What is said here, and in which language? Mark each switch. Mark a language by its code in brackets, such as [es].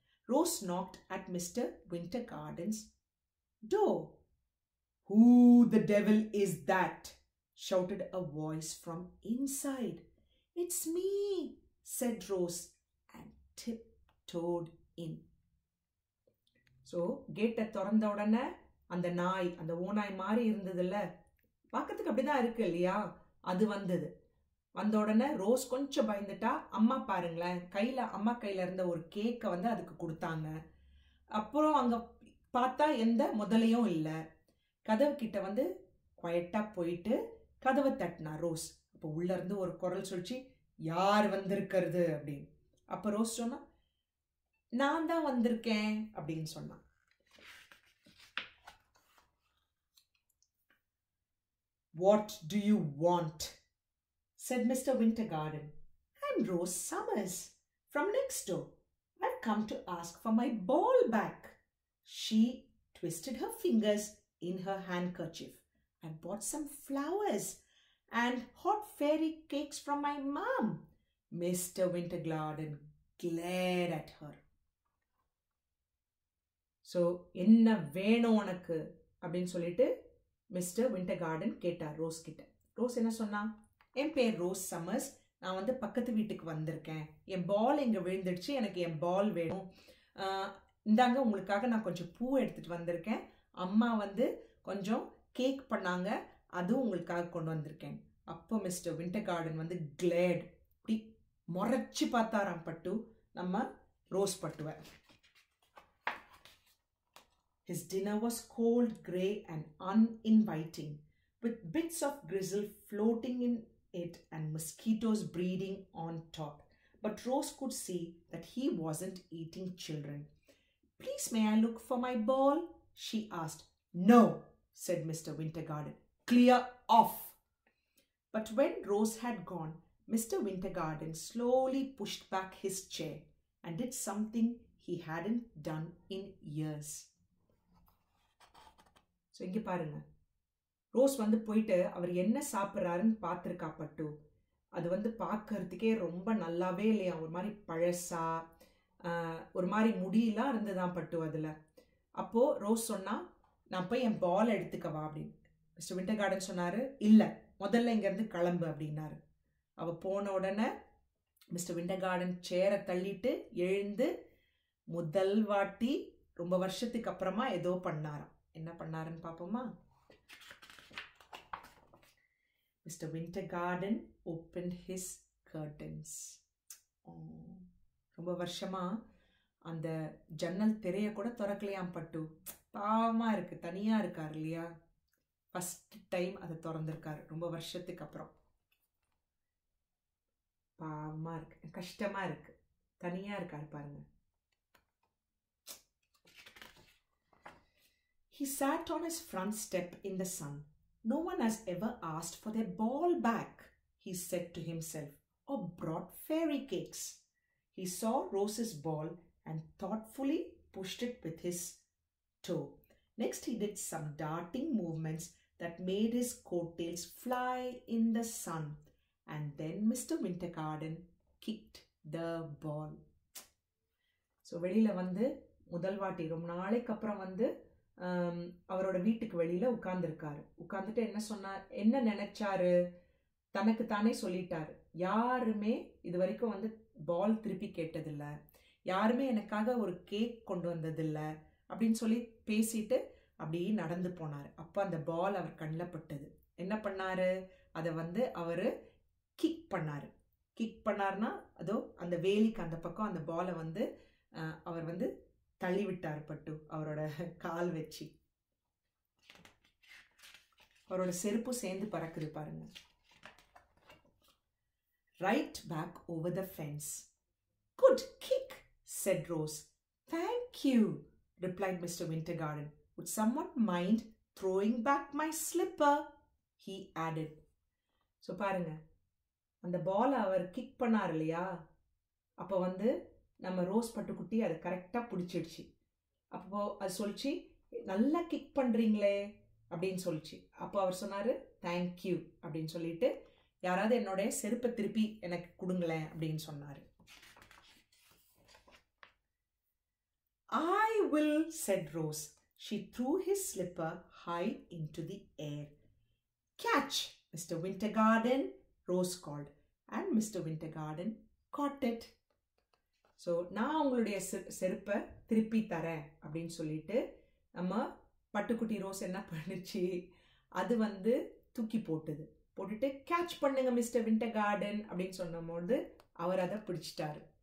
[en] Rose knocked at Mr. Wintergarten's door. Who the devil is that? Shouted a voice from inside. It's me, said Rose, and tiptoed in. [ta] So கேட்டை திறந்த உடனே அந்த நாய், அந்த ஓநாய் மாதிரி இருந்ததுல்ல, பார்க்கறதுக்கு அப்படிதான் இருக்கு இல்லையா, அது வந்தது. வந்த உடனே ரோஸ் கொஞ்சம் பயந்துட்டா. அம்மா பாருங்களேன், அம்மா கையில இருந்த ஒரு கேக்கை வந்து அதுக்கு கொடுத்தாங்க. அப்புறம் அங்க பார்த்தா எந்த முதலையும் இல்லை. கதவு கிட்ட வந்து குவைட்டா போயிட்டு கதவை தட்டினா ரோஸ். அப்போ உள்ள இருந்து ஒரு குரல் சொல்லிச்சு, யார் வந்திருக்கிறது அப்படின்னு. அப்ப ரோஸ் சொன்னா, நான் தான் வந்திருக்கேன் அப்படின்னு சொன்னான். [en] What do you want? Said Mr. Wintergarten. I'm Rose Summers from next door. I've come to ask for my ball back. She twisted her fingers in her handkerchief. I bought some flowers and hot fairy cakes from my mom. Mr. Wintergarten glared at her. [ta] So என்ன வேணும் உனக்கு அப்படின்னு சொல்லிட்டு mister விண்டர்கார்டன் கேட்டார் rose கிட்ட. Rose என்ன சொன்னா, என் பேர் ரோஸ் சம்மர்ஸ், நான் வந்து பக்கத்து வீட்டுக்கு வந்திருக்கேன், என் பால் இங்கே விழுந்துடுச்சு, எனக்கு என் பால் வேணும், இந்தாங்க உங்களுக்காக நான் கொஞ்சம் பூ எடுத்துட்டு வந்திருக்கேன், அம்மா வந்து கொஞ்சம் கேக் பண்ணாங்க, அதுவும் உங்களுக்காக கொண்டு வந்திருக்கேன். அப்போ மிஸ்டர் விண்டர்கார்டன் வந்து கிளேட், இப்படி முறைச்சி பார்த்தாராம் பட்டு, நம்ம rose பட்டுவை. [en] His dinner was cold, grey and uninviting, with bits of grizzle floating in it and mosquitoes breeding on top. But Rose could see that he wasn't eating children. Please, may I look for my ball? She asked. No, said Mr. Wintergarten. Clear off. But when Rose had gone, Mr. Wintergarten slowly pushed back his chair and did something he hadn't done in years. [ta] So இங்கே பாருங்க, rose வந்து போயிட்டு அவர் என்ன சாப்பிட்றாருன்னு பார்த்துருக்கா பட்டு. அது வந்து பார்க்கறதுக்கே ரொம்ப நல்லாவே இல்லையா, ஒரு மாதிரி பழசா, ஒரு மாதிரி முடியெல்லாம் இருந்துதான் பட்டு அதில். அப்போது ரோஸ் சொன்னா, நான் போய் என் பால் எடுத்துக்கவா அப்படின்னு. மிஸ்டர் விண்டர்கார்டன் சொன்னார், இல்லை முதல்ல இங்கேருந்து கிளம்பு அப்படின்னாரு. அவள் போன உடனே மிஸ்டர் விண்டர்கார்டன் சேரை தள்ளிட்டு எழுந்து முதல் வாட்டி ரொம்ப வருஷத்துக்கு அப்புறமா ஏதோ பண்ணாராம். என்ன பண்ணாருன்னு பார்ப்போமா? [en] Mr. Wintergarten opened his curtains. [ta] ரொம்ப வருஷமா அந்த ஜன்னல் திரைய கூட திறக்கலையாம் பட்டு. பாவமா இருக்கு, தனியா இருக்கார் இல்லையா. [en] first time [ta] அதை திறந்திருக்காரு ரொம்ப வருஷத்துக்கு அப்புறம். பாவமா இருக்கு, கஷ்டமா இருக்கு, தனியா இருக்காரு பாருங்க. [en] He sat on his front step in the sun. No one has ever asked for their ball back, he said to himself, or brought fairy cakes. He saw Rose's ball and thoughtfully pushed it with his toe. Next, he did some darting movements that made his coattails fly in the sun. And then Mr. Wintergarten kicked the ball. [ta] So, வெளியில வந்து முதல் வாட்டி ரொம்ப நாளைக்கு அப்புறம் வந்து அவரோட வீட்டுக்கு வெளியில உட்கார்ந்துருக்காரு. உட்கார்ந்துட்டு என்ன நினைச்சாரு, தனக்கு தானே சொல்லிட்டாரு, யாருமே இது வரைக்கும் வந்து பால் திருப்பி கேட்டதில்லை, யாருமே எனக்காக ஒரு கேக் கொண்டு வந்ததில்லை அப்படின்னு சொல்லி பேசிட்டு அப்படியே நடந்து போனார். அப்போ அந்த பால் அவர் கண்ணில் பட்டது. என்ன பண்ணாரு, அதை வந்து அவர் கிக் பண்ணாரு. கிக் பண்ணார்னா அதோ அந்த வேலிக்கு அந்த பக்கம் அந்த பாலை வந்து அவர் வந்து தள்ளி விட்டார் பட்டு, அவரோட கால் வச்சு. அவரோட செருப்பு சேர்ந்து பறக்குது பாருங்க. [en] Right back over the fence. Good kick, said Rose. Thank you, replied Mr. Wintergarten. Would someone mind throwing back my slipper? He added. [ta] So பாருங்க, அந்த பால் அவர் கிக் பண்ணார் இல்லையா, அப்போ வந்து நம்ம ரோஸ் பட்டுக்குட்டி அதை கரெக்டாக பிடிச்சிடுச்சு. அப்போ அது சொல்லிச்சு, நல்லா கிக் பண்ணுறீங்களே அப்படின்னு சொல்லிச்சு. அப்போ அவர் சொன்னார், தேங்க்யூ அப்படின்னு சொல்லிட்டு, யாராவது என்னோட செருப்பை திருப்பி எனக்கு கொடுங்களேன் அப்படின்னு சொன்னார். [en] I will, said Rose. She threw his slipper high into the air. Catch, Mr. Wintergarten, Rose called, and Mr. Wintergarten caught it. [ta] So நான் உங்களுடைய செருப்பை திருப்பி தரேன் அப்படின்னு சொல்லிட்டு நம்ம பட்டுக்குட்டி ரோஸ் என்ன பண்ணுச்சு, அது வந்து தூக்கி போட்டுட்டு கேட்ச் பண்ணுங்க மிஸ்டர் விண்டர்கார்டன் அப்படின்னு சொன்னபோது அவர் அதை பிடிச்சிட்டாரு.